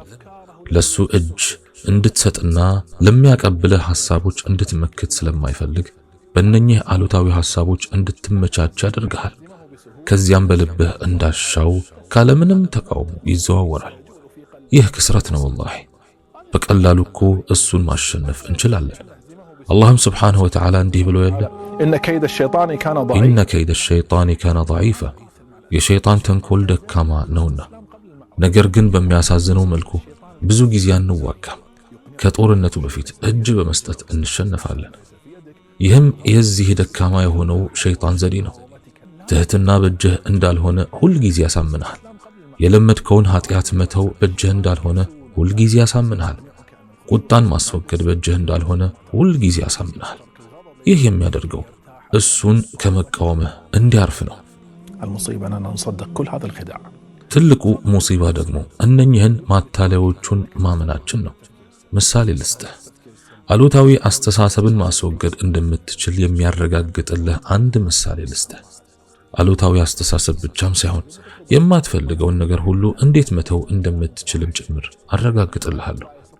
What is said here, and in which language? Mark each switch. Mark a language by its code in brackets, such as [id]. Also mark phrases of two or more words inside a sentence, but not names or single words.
[am] ለሱ እጅ እንድትሰጥና ለሚያቀብልህ ሐሳቦች እንድትመክት ስለማይፈልግ በእነኚህ አሉታዊ ሐሳቦች እንድትመቻች ያደርግሃል። ከዚያም በልብህ እንዳሻው ካለምንም ተቃውሞ ይዘዋወራል። ይህ ክስረት ነው። ወላሂ በቀላሉ እኮ እሱን ማሸነፍ እንችላለን። አላህም [ar] سبحانه وتعالى [am] እንዲህ ብሎ የለ [ar] إن كيد الشيطان كان ضعيفا [am] የሸይጣን ተንኮል ደካማ ነውና። ነገር ግን በሚያሳዝነው መልኩ ብዙ ጊዜ አንዋጋም። ከጦርነቱ በፊት እጅ በመስጠት እንሸነፋለን። ይህም የዚህ ደካማ የሆነው ሸይጣን ዘዴ ነው። ትህትና በእጅህ እንዳልሆነ ሁል ጊዜ ያሳምንሃል። የለመድከውን ኃጢአት መተው በእጅህ እንዳልሆነ ሁል ጊዜ ያሳምንሃል። ቁጣን ማስወገድ በእጅህ እንዳልሆነ ሁል ጊዜ ያሳምንሃል። ይህ የሚያደርገው እሱን ከመቃወምህ እንዲያርፍ ነው። [ar] المصيبة أننا نصدق كل هذا الخداع። [am] ትልቁ ሙሲባ ደግሞ እነኚህን ማታለያዎቹን ማመናችን ነው። ምሳሌ ልስጥህ። አሉታዊ አስተሳሰብን ማስወገድ እንደምትችል የሚያረጋግጥልህ አንድ ምሳሌ ልስጥህ። አሉታዊ አስተሳሰብ ብቻም ሳይሆን የማትፈልገውን ነገር ሁሉ እንዴት መተው እንደምትችልም ጭምር አረጋግጥልሃለሁ።